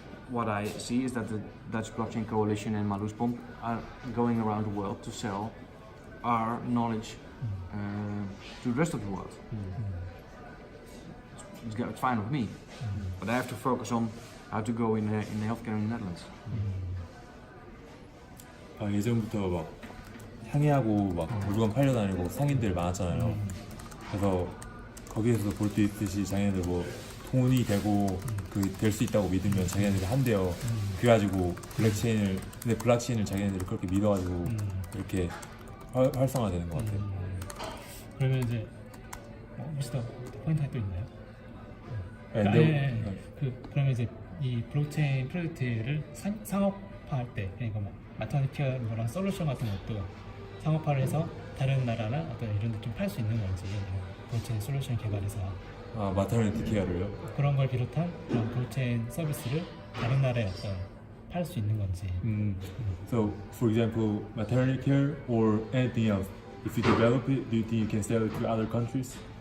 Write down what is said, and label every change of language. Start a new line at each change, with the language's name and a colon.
English: What I see is that the Dutch Blockchain Coalition and Maluspomp are going around the world to sell our knowledge to the rest of the world. It's fine with me, but I have to focus on how to go in the healthcare in the Netherlands.
Korean: 예전부터 막 향해하고 막 물건 팔려다니고 상인들 많았잖아요. 그래서 거기에서 볼 수 있듯이 자기네들 뭐 돈이 되고 그 될 수 있다고 믿으면 자기네들이 한대요. 그래가지고 블록체인을 자기네들이 그렇게 믿어가지고 이렇게 활성화되는 것 같아요. 그러면 이제 혹시 더 포인트가 또 있나요? 그러면 이제 이 블록체인 프로젝트를 상업화할 때, 그러니까 뭐 마터니티한 거랑 솔루션 같은 것도 상업화를 해서 다른 나라나 어떤 이런 데 좀 팔 수 있는 건지, 블록체인 솔루션 개발해서 마터니티 케어를요? 그런 걸 비롯한 그런 블록체인 서비스를 다른 나라에 어떤 팔 수 있는 건지.
English: So, for example, maternity care or anything else, if you develop it, do you think you can sell it to other countries?